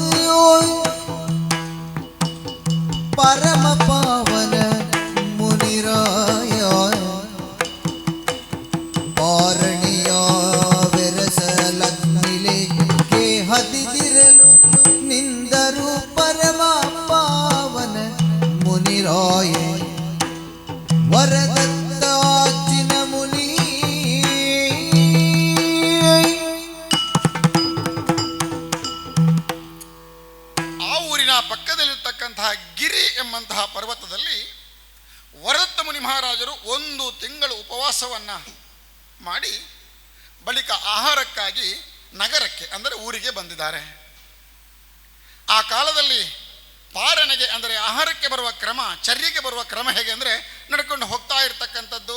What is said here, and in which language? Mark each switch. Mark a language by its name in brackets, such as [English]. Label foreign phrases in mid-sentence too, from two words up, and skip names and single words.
[Kannada] ಪರಮ ಪಾವನ ಮುನಿರಾಯ ಪಾರಣಿಯ ವಿರಸಲಗ್ನಿಲೆ ಗೇಹದಿದಿರಲು ನಿಂದರು ಪರಮ ಪಾವನ ಮುನಿರಾಯ ವರದತ್ತಾಚಿನ ಮುನಿ ಪಕ್ಕದಲ್ಲಿರ್ತಕ್ಕಂತಹ ಗಿರಿ ಎಂಬಂತಹ ಪರ್ವತದಲ್ಲಿ ವರದತ್ತ ಮುನಿ ಮಹಾರಾಜರು 1 ತಿಂಗಳು ಉಪವಾಸವನ್ನು ಮಾಡಿ ಬಳಿಕ ಆಹಾರಕ್ಕಾಗಿ ನಗರಕ್ಕೆ ಅಂದರೆ ಊರಿಗೆ ಬಂದಿದ್ದಾರೆ. ಆ ಕಾಲದಲ್ಲಿ ಪಾರಣೆಗೆ ಅಂದರೆ ಆಹಾರಕ್ಕೆ ಬರುವ ಕ್ರಮ, ಚರ್ಯೆಗೆ ಬರುವ ಕ್ರಮ ಹೇಗೆ ಅಂದರೆ ನಡ್ಕೊಂಡು ಹೋಗ್ತಾ ಇರತಕ್ಕಂಥದ್ದು.